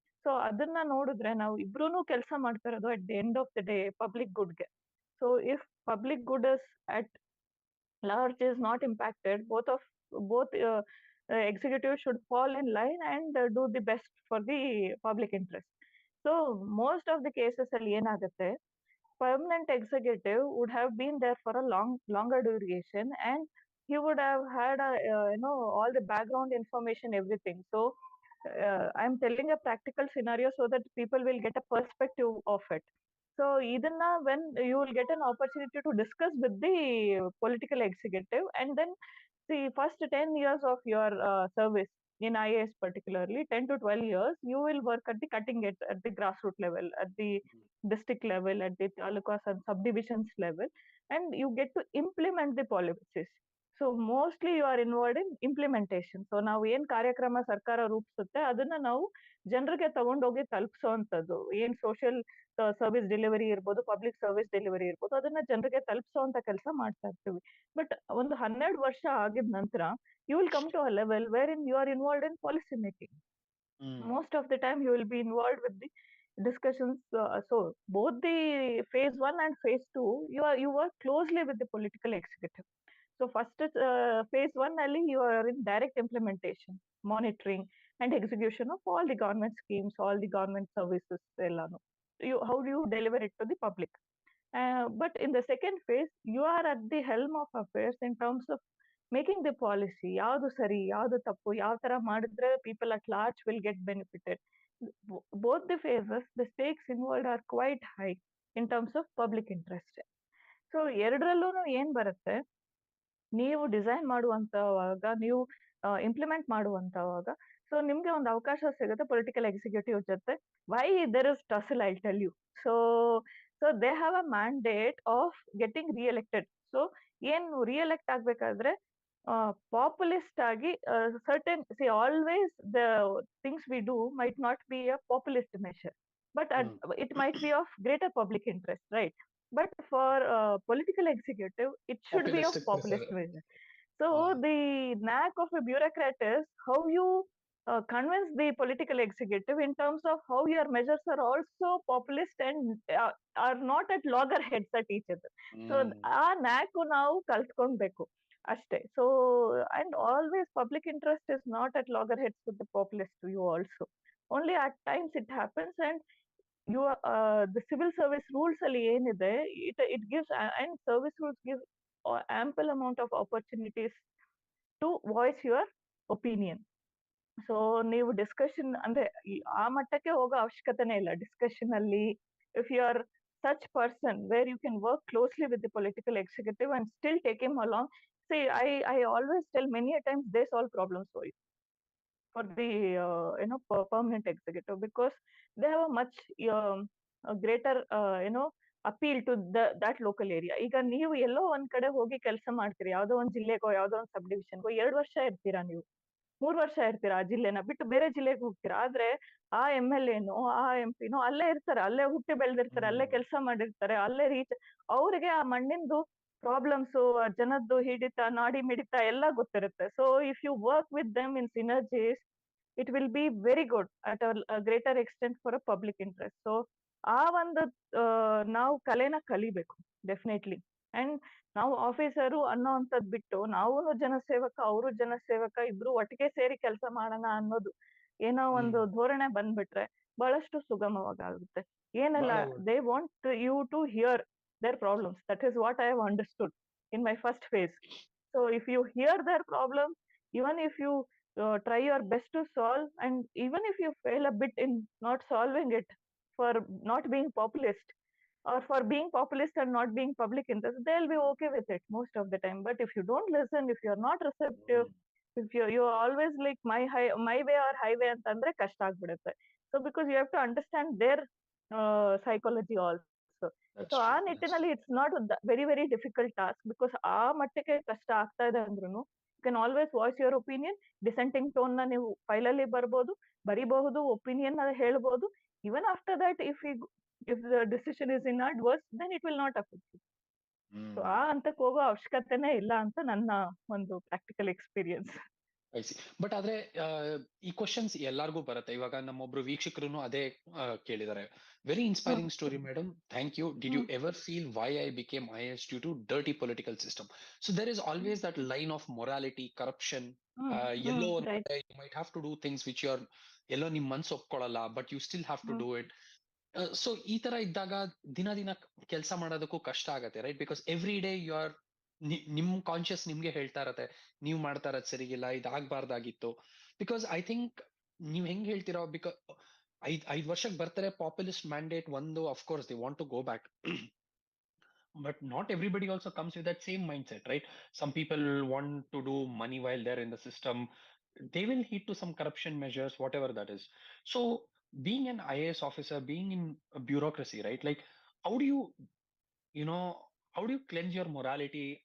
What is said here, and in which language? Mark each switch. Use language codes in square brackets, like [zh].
[kn] So ಅದನ್ನ ನೋಡಿದ್ರೆ ನಾವು ಇಬ್ರು ಕೆಲಸ ಮಾಡ್ತಾ ಇರೋದು [en] At the end of the day public ಗುಡ್ಗೆ. So if public good is at large is not impacted, both executives should fall in line and do the best for the public interest. So most of the cases [kn] ಅಲ್ಲಿ ಏನಾಗುತ್ತೆ, [en] permanent executive would have been there for a longer duration, and he would have had all the background information, everything. So I'm telling a practical scenario so that people will get a perspective of it. So [kn] ಇದನ್ನ [en] when you will get an opportunity to discuss with the political executive, and then the first 10 years of your service in IAS particularly, 10 to 12 years, you will work at the cutting edge, at the grassroots level, at the district level, at the talukas and subdivisions level, and you get to implement the policies. So mostly you are involved in implementation. [kn] So ನಾವು ಏನ್ ಕಾರ್ಯಕ್ರಮ ಸರ್ಕಾರ ರೂಪಿಸುತ್ತೆ ಅದನ್ನ ನಾವು ಜನರಿಗೆ ತಗೊಂಡೋಗಿ ತಲುಪಿಸೋವಂಥದ್ದು. ಏನ್ ಸೋಷಿಯಲ್ ಸರ್ವಿಸ್ ಡೆಲಿವರಿ ಇರ್ಬೋದು, ಪಬ್ಲಿಕ್ ಸರ್ವಿಸ್ ಡೆಲಿವರಿ ಇರ್ಬೋದು, ಅದನ್ನ ಜನರಿಗೆ ತಲುಪಿಸುವಂತ ಕೆಲಸ ಮಾಡ್ತಾ ಇರ್ತೀವಿ. [en] but [kn] ಒಂದು 12 ವರ್ಷ ಆಗಿದ ನಂತರ [en] You will come to a level where in you are involved in policy making. Most of the time you will be involved with the discussions. So both the phase 1 and phase 2, you work closely with the political executive. So first phase 1 [kn] ಅಲ್ಲಿ [en] you are in direct implementation, monitoring and execution of all the government schemes, all the government services [kn] ಎಲ್ಲಾನು. [en] How do you deliver it to the public? But in the second phase, you are at the helm of affairs in terms of making the policy. [kn] ಯಾವ್ದು ಸರಿ, ಯಾವ್ದು ತಪ್ಪು, ಯಾವ ತರ ಮಾಡಿದ್ರೆ [en] people at large will get benefited. Both the phases, the stakes involved are quite high in terms of public interest. [kn] So ಎರಡರಲ್ಲೂ ಏನ್ ಬರುತ್ತೆ, ನೀವು ಡಿಸೈನ್ ಮಾಡುವಂತವಾಗ, ನೀವು ಇಂಪ್ಲಿಮೆಂಟ್ ಮಾಡುವಂತವಾಗ, ಸೊ ನಿಮ್ಗೆ ಒಂದು ಅವಕಾಶ ಸಿಗುತ್ತೆ ಪೊಲಿಟಿಕಲ್ ಎಕ್ಸಿಕ್ಯೂಟಿವ್ ಜೊತೆ. [en] Why there is tussle, I tell you. So they have a mandate of getting reelected. [kn] So ಏನು ರಿಎಲೆಕ್ಟ್ ಆಗ್ಬೇಕಾದ್ರೆ ಪಾಪ್ಯುಲಿಸ್ಟ್ ಆಗಿ [en] Certain, see always the things we do might not be a populist measure, but it might be of greater public interest, right? But for political executive, it should be of populist vision. So the knack of a bureaucrat is how you convince the political executive in terms of how your measures are also populist and are not at loggerheads at each other. [kn] So ಆ knack ನಾವು ಕಲ್ತ್ಕೊಳ್ಬೇಕು ಅಷ್ಟೇ. [en] So and always public interest is not at loggerheads with the populist view also. Only at times it happens, and you the civil service rules [kn] ಅಲ್ಲಿ ಏನಿದೆ, [en] it gives, and service rules give ample amount of opportunities to voice your opinion. [kn] So ನೀವು discussion ಅಂದ್ರೆ ಆ ಮಟ್ಟಕ್ಕೆ ಹೋಗೋ ಅವಶ್ಯಕತೆನೇ ಇಲ್ಲ discussion ಅಲ್ಲಿ. [en] If you are such person where you can work closely with the political executive and still take him along. See, I always tell many a times they solve problems for the permanent executive, because they have a much a greater appeal to that local area. [kn] ಈಗ ನೀವು ಎಲ್ಲೋ ಒಂದ್ ಕಡೆ ಹೋಗಿ ಕೆಲಸ ಮಾಡ್ತೀರಿ, ಯಾವ್ದೋ ಒಂದ್ ಜಿಲ್ಲೆಗೋ ಯಾವ್ದೋ ಒಂದ್ ಸಬ್ ಡಿವಿಷನ್ಗೋ 2 ವರ್ಷ ಇರ್ತೀರಾ ನೀವು, 3 ವರ್ಷ ಇರ್ತೀರಾ ಆ ಜಿಲ್ಲೆನ ಬಿಟ್ಟು ಬೇರೆ ಜಿಲ್ಲೆಗೆ ಹೋಗ್ತೀರಾ. ಆದ್ರೆ ಆ MLA ನೋ ಆ MP ನೋ ಅಲ್ಲೇ ಇರ್ತಾರೆ, ಅಲ್ಲೇ ಹುಟ್ಟಿ ಬೆಳೆದಿರ್ತಾರೆ, ಅಲ್ಲೇ ಕೆಲಸ ಮಾಡಿರ್ತಾರೆ, ಅಲ್ಲೇ ರೀಚ್. ಅವ್ರಿಗೆ ಆ ಮಣ್ಣಿಂದು ಪ್ರಾಬ್ಲಮ್ಸ್, ಜನದ್ದು ಹಿಡಿತ, ನಾಡಿ ಮಿಡಿತ ಎಲ್ಲ ಗೊತ್ತಿರುತ್ತೆ. So [en] If you work with them in synergies, it will be very good at a greater extent for a public interest. [kn] So ಆ ಒಂದು ನಾವು ಕಲೆನ ಕಲಿಬೇಕು ಡೆಫಿನೆಟ್ಲಿ. ಅಂಡ್ ನಾವು ಆಫೀಸರು ಅನ್ನೋಂಥದ್ದು ಬಿಟ್ಟು ನಾವು ಜನಸೇವಕ, ಅವರು ಜನಸೇವಕ, ಇಬ್ರು ಒಟ್ಟಿಗೆ ಸೇರಿ ಕೆಲಸ ಮಾಡೋಣ ಅನ್ನೋದು ಏನೋ ಒಂದು ಧೋರಣೆ ಬಂದ್ಬಿಟ್ರೆ ಬಹಳಷ್ಟು ಸುಗಮವಾಗುತ್ತೆ. ಏನಲ್ಲ, [en] They want you to hear their problems. That is what I have understood in my first phase. So if you hear their problems, even if you try your best to solve, and even if you fail a bit in not solving it for not being populist, or for being populist and not being public interest, they'll be okay with it most of the time. But if you don't listen, if you're not receptive, if you're always like my way or highway [kn] ಅಂತಂದ್ರೆ ಕಷ್ಟ ಆಗ್ಬಿಡುತ್ತೆ. [en] So because you have to understand their psychology also. [kn] So ಆ ನಿಟ್ಟಿನಲ್ಲಿ [en] it's not very very difficult task, because [kn] ಆ ಮಟ್ಟಕ್ಕೆ ಕಷ್ಟ ಆಗ್ತಾ ಇದೆ ಅಂದ್ರೂ [en] You can always voice your opinion. [kn] Dissenting tone ನ ನೀವು ಫೈಲಲ್ಲಿ ಬರ್ಬೋದು, ಬರಿಬಹುದು, ಒಪಿನಿಯನ್ ಹೇಳ್ಬೋದು. [en] Even after that if the decision is inadverse, then it will not affect you. [kn] So ಆ ಹಂತಕ್ಕೆ ಹೋಗೋ ಅವಶ್ಯಕತೆನೇ ಇಲ್ಲ ಅಂತ ನನ್ನ ಒಂದು ಪ್ರಾಕ್ಟಿಕಲ್ ಎಕ್ಸ್ಪೀರಿಯನ್ಸ್. ಬಟ್ ಆದ್ರೆ ಈ ಕ್ವಶನ್ಸ್ ಎಲ್ಲಾರ್ಗೂ ಬರುತ್ತೆ. ಇವಾಗ ನಮ್ಮೊಬ್ರು ವೀಕ್ಷಕರು ಅದೇ ಕೇಳಿದ್ದಾರೆ. [en] Very inspiring story madam, thank you. Did you ever feel why I became IAS due to dirty political system? So there is always that line of morality, corruption. [kn] ಎಲ್ಲೋ ಒಂದ್ ಕಡೆ [en] you might have to do things which you are [kn] ಎಲ್ಲೋ ನಿಮ್ ಮನ್ಸು ಒಪ್ಕೊಳ್ಳಲ್ಲ, [en] But you still have to do it. [kn] So ಈ ತರ ಇದ್ದಾಗ ದಿನ ದಿನ ಕೆಲಸ ಮಾಡೋದಕ್ಕೂ ಕಷ್ಟ ಆಗತ್ತೆ, right? [en] because every day you are, [kn] ನಿಮ್ ಕಾನ್ಶಿಯಸ್ ನಿಮ್ಗೆ ಹೇಳ್ತಾ ಇರತ್ತೆ ನೀವ್ ಮಾಡ್ತಾ ಇರೋದ್ ಸರಿಗಿಲ್ಲ, ಇದಾಗಬಾರ್ದಾಗಿತ್ತು. [en] because I think [kn] ನೀವ್ ಹೆಂಗ್ ಹೇಳ್ತೀರಾ, ಬಿಕಾಸ್ 5 ವರ್ಷಕ್ಕೆ ಬರ್ತಾರೆ, ಪಾಪ್ಯುಲಿಸ್ಟ್ ಮ್ಯಾಂಡೇಟ್ ಒಂದು, [en] Of course they want to go back. But not everybody also comes with that same mindset, right? Some people want to do money while they're in the system. They will heed to some corruption measures, whatever that is. So being an IAS officer, being in a bureaucracy, right? Like, how do you, how do you cleanse your morality?